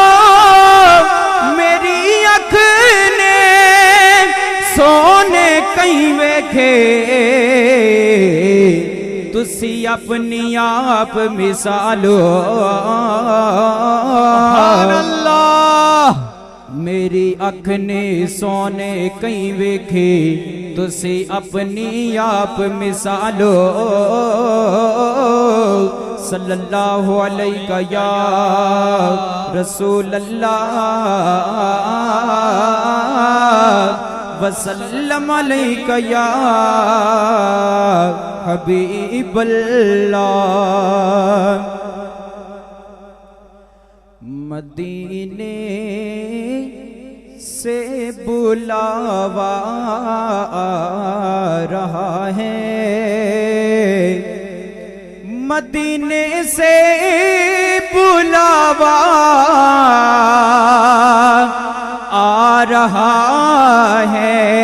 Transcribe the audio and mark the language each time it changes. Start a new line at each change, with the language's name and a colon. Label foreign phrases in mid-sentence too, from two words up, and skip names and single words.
Punjabi: میری اکھ نے سوہنے کئی ویکھے، تسی اپنی آپ مثالو. اللہ میری اکھ نے سوہنے کئی ویکھے، تسی اپنی آپ مثالو.
Arabic: صلى الله عليك يا رسول الله وسلم عليك يا حبيب الله.
Urdu: مدینے سے بلاوا آ رہا ہے، مدینے سے بلاوا آ رہا ہے.